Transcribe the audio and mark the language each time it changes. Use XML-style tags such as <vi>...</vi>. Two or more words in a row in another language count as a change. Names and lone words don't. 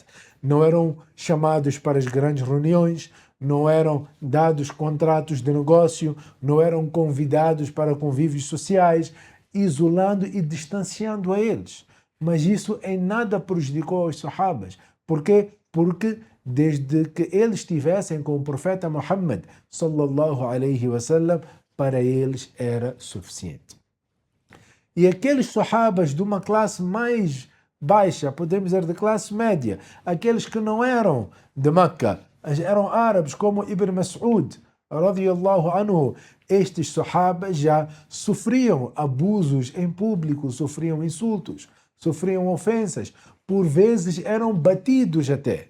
<pt>Não eram chamados para as grandes reuniões, não eram dados contratos de negócio, não eram convidados para convívios sociais, isolando e distanciando a eles. Mas isso em nada prejudicou os sahabas. Por quê? Porque desde que eles estivessem com o profeta Muhammad</pt> <ar>صلى الله عليه وسلم,</ar> <pt>para eles era suficiente. E aqueles sahabas de uma classe mais baixa, podemos dizer de classe média, aqueles que não eram de Meca, eram árabes como Ibn Mas'ud,</pt> <ar>رضي الله عنه,</ar> <pt>estes sahabas já sofriam abusos em público, sofriam insultos, sofriam ofensas, por vezes eram batidos até.</pt>